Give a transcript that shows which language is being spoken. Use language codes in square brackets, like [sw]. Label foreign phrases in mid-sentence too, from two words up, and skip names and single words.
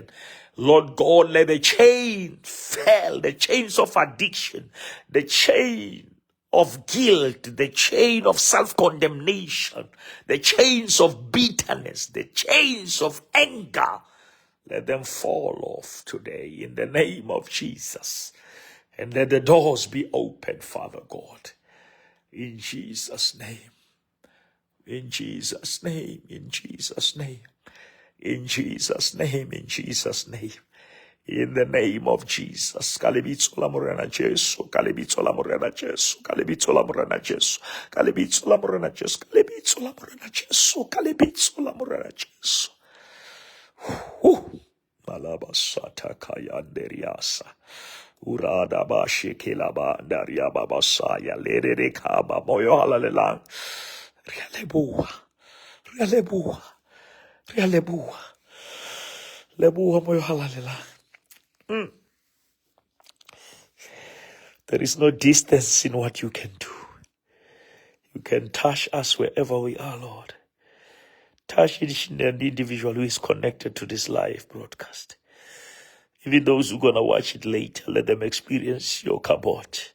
[en] Lord God, let the chain fall, the chains of addiction, the chain of guilt, the chain of self-condemnation, the chains of bitterness, the chains of anger, let them fall off today in the name of Jesus. And let the doors be opened, Father God, in Jesus' name. In Jesus' name, in Jesus' name, in Jesus' name, in Jesus' name, in the name of Jesus. [st] Kalibitso la morena Jesu, kalibitso la morena Jesu, kalibitso la morena Jesu, kalibitso la morena Jesu, kalibitso la morena Jesu, kalibitso la morena Jesu. Malabasata kayanderiasa. Urada bashi kilaba daria babasaya lerere kaba moyo halalang. Realebua, realebua, realebua, lebua moyo halalang. [en] There is no distance in what you can do. You can touch us wherever we are, Lord. Touch each and every individual who is connected to this live broadcast. Even those who are going to watch it later, let them experience your kabod.